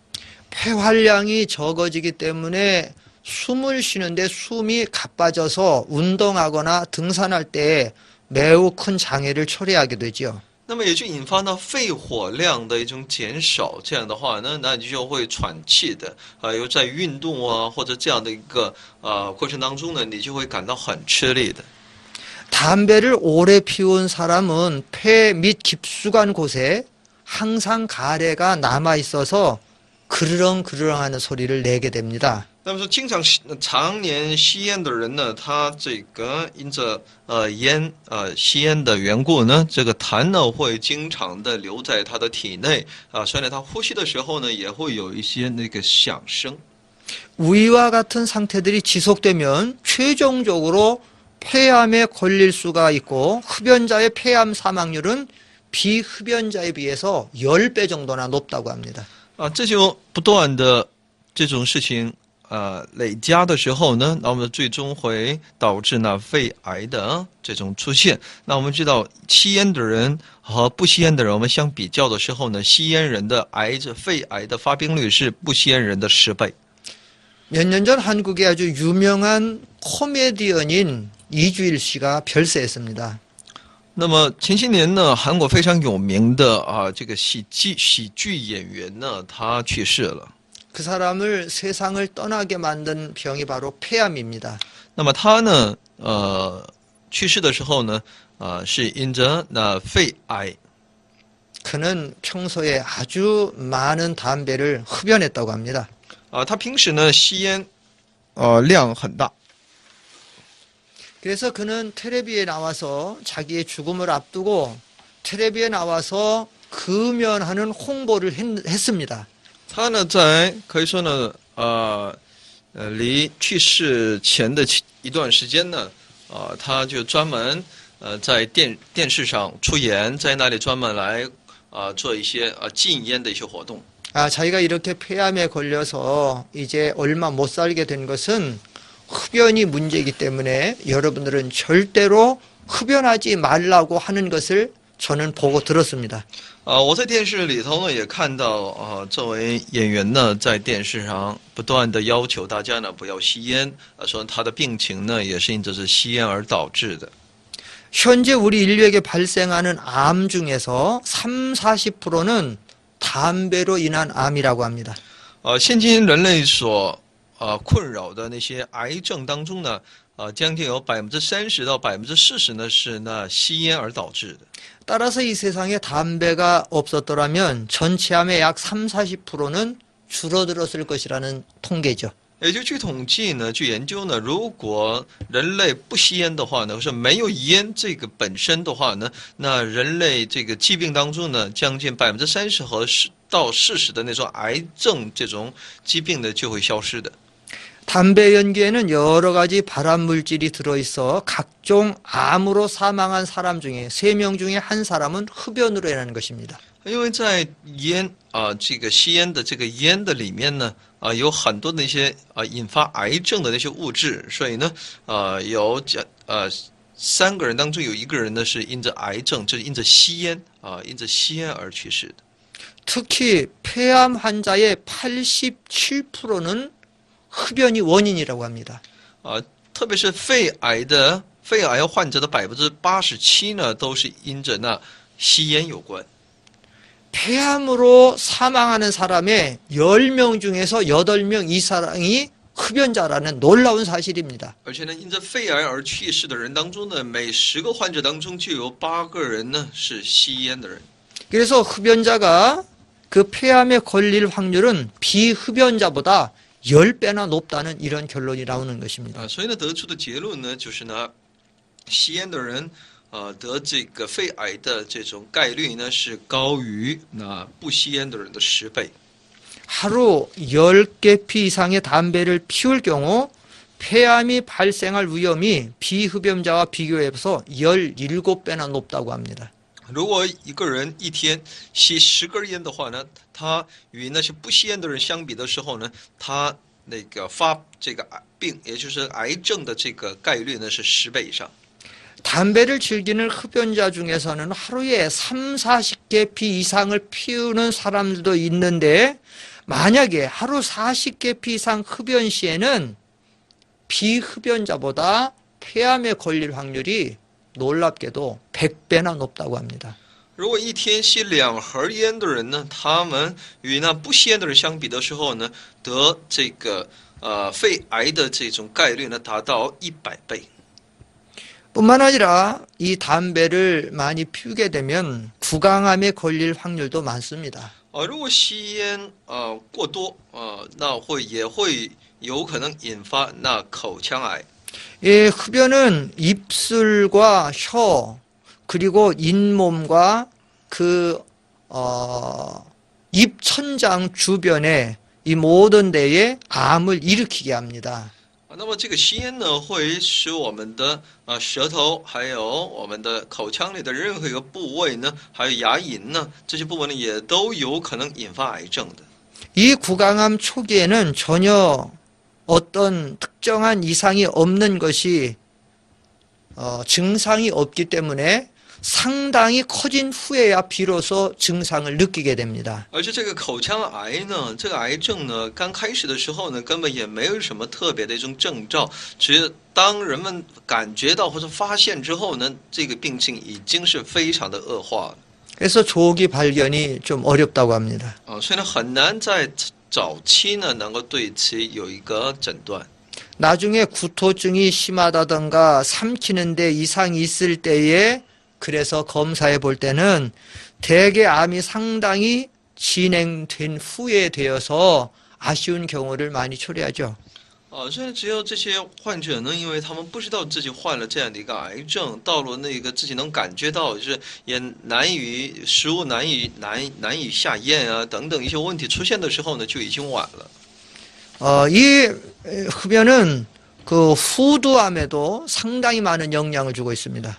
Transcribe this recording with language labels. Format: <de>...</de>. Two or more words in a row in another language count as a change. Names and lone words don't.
<ko>폐활량이 적어지기 때문에 숨을 쉬는데 숨이 가빠져서 운동하거나 등산할 때 매우 큰 장애를 초래하게 되죠.</ko> <zh>那么也就引发呢肺活量的一种减少，这样的话呢，那你就会喘气的，又在运动啊或者这样的一个过程当中呢，你就会感到很吃力的。</zh> <ko>담배를 오래 피운 사람은 폐 및 깊숙한 곳에 항상 가래가 남아 있어서 그르렁그르렁하는 소리를 내게 됩니다.</ko> <zh>那么说，常年吸烟的人呢，他这个因着吸烟的缘故呢，这个痰呢会经常的留在他的体内所以呢，他呼吸的时候呢，也会有一些那个响声。</zh> <ko>위와 같은 상태들이 지속되면 최종적으로 폐암에 걸릴 수가 있고 흡연자의 폐암 사망률은 비흡연자에 비해서 10배 정도나 높다고 합니다.</ko> <zh>这就不断的这种事情累加的时候呢，那我们最终会导致呢肺癌的这种出现。那我们知道，吸烟的人和不吸烟的人，我们相比较的时候呢，吸烟人的肺癌的发病率是不吸烟人的10倍。</zh> <ko>몇 년 전 한국에 아주 유명한 코미디언인 이주일 씨가 별세했습니다.</ko> <zh>那么前些年呢，韩国非常有名的这个喜剧演员呢，他去世了。</zh> <ko>그 사람을 세상을 떠나게 만든 병이 바로 폐암입니다.</ko> <zh>那么他呢，去世的时候呢，是因着那肺癌。</zh> <ko>그는 평소에 아주 많은 담배를 흡연했다고 합니다.</ko> <zh>他平时呢吸烟，量很大。</zh> <ko>그래서 그는 텔레비에 나와서 자기의 죽음을 앞두고 텔레비에 나와서 금연하는 홍보를 했습니다.</ko> <zh>他呢可以说呢，离去世前的一段时间呢，他就专门在电视上出演，在那里专门来做一些禁烟的一些活动。</zh> <ko>자기가 이렇게 폐암에 걸려서 이제 얼마 못 살게 된 것은 흡연이 문제이기 때문에 여러분들은 절대로 흡연하지 말라고 하는 것을 저는 보고 들었습니다.</ko> <zh>我在电视里头呢也看到这位演员呢在电视上不断的要求大家呢不要吸烟，说他的病情呢也是因着是吸烟而导致的。</zh> <ko>현재 우리 인류에게 발생하는 암 중에서 30-40%는 담배로 인한 암이라고 합니다.</ko> <zh>现今人类所困扰的那些癌症当中呢，将近有30%到40%呢是那吸烟而导致的。</zh> <ko>따라서 이 세상에 담배가 없었더라면 전체 암의 약 30-40%는 줄어들었을 것이라는 통계죠.</ko> <zh>也就据统计呢，据研究呢，如果人类不吸烟的话呢，或是没有烟这个本身的话呢，那人类这个疾病当中呢，将近30%和到40%的那种癌症这种疾病呢就会消失的。</zh> <ko>담배 연기에는 여러 가지 발암 물질이 들어있어 각종 암으로 사망한 사람 중에 3명 중에 한 사람은 흡연으로 인한 것입니다.</ko> <zh>因为在烟这个吸烟的这个烟的里面呢，有很多的一些引发癌症的那些物质，所以呢，有3个人当中有1个人呢是因着癌症，就是因着吸烟而去世的。</zh> <ko>특히 폐암 환자의 87%는 흡연이 원인이라고 합니다.</ko> <zh>特别是肺癌患者的87%呢，都是因着那吸烟有关。</zh> <ko>폐암으로 사망하는 사람의 10명 중에서 8명 이상이 흡연자라는 놀라운 사실입니다.</ko> <zh>而且呢，因着肺癌而去世的人当中呢，每10个患者当中就有8个人呢是吸烟的人。</zh> <ko>그래서 흡연자가 그 폐암에 걸릴 확률은 비흡연자보다 10배나 높다는 이런 결론이 나오는 것입니다.</ko> <zh>所以呢，得出的结论呢，就是呢，吸烟的人得这个肺癌的这种概率呢是高于那不吸烟的人的10倍。</zh> <ko>하루 10개 피 이상의 담배를 피울 경우 폐암이 발생할 위험이 비흡연자와 비교해서 17배나 높다고 합니다.</ko> <zh>如果一个人一天吸10根烟的话呢，他与那些不吸烟的人相比的时候呢，他那个发这个病，也就是癌症的这个概率呢是10倍以上。</zh> <ko>담배를 즐기는 흡연자 중에서는 하루에 3, 40개 피 이상을 피우는 사람들도 있는데 만약에 하루 40개 피 이상 흡연 시에는 비흡연자보다 폐암에 걸릴 확률이 놀랍게도 100배나 높다고 합니다.</ko> <zh>如果一天吸2盒烟的人呢，他们与那不吸烟的人相比的时候呢，得这个肺癌的这种概率呢达到100倍。</zh> <ko>뿐만 아니라 이 담배를 많이 피우게 되면 구강암에 걸릴 확률도 많습니다.</ko> <zh>如果吸烟过多那也会有可能引发那口腔癌。</zh> <ko>예, 흡연은 입술과 혀 그리고 잇몸과 입천장 주변에 이 모든 데에 암을 일으키게 합니다.</ko> <zh>那么这个吸烟呢，会使我们的舌头，还有我们的口腔里的任何一个部位呢，还有牙龈呢，这些部位呢，也都有可能引发癌症的。</zh> <ko>이 구강암 초기에는 전혀 어떤 특정한 이상이 없는 것이 증상이 없기 때문에 상당히 커진 후에야 비로소 증상을 느끼게 됩니다.</ko> <zh>而且这个口腔癌呢，这个癌症呢，刚开始的时候呢，根本也没有什么特别的一种征兆，只是当人们感觉到或者发现之后呢，这个病情已经是非常的恶化了。</zh> <ko>그래서 조기 발견이 좀 어렵다고 합니다.</ko> <zh>所以呢，很难在早期呢能够对其有一个诊断。</zh> <ko>나중에 구토증이 심하다던가 삼키는 데 이상이 있을 때에 그래서 검사해 볼 때는 대개 암이 상당히 진행된 후에 되어서 아쉬운 경우를 많이 초래하죠.</ko> <zh>所以只有这些患者呢，因为他们不知道自己患了这样的一个癌症，到了那个自己能感觉到，就是也食物难以下咽啊等等一些问题出现的时候呢，就已经晚了。</zh> <ko>이 흡연은 그 후두암에도 상당히 많은 영향을 주고 있습니다.</ko>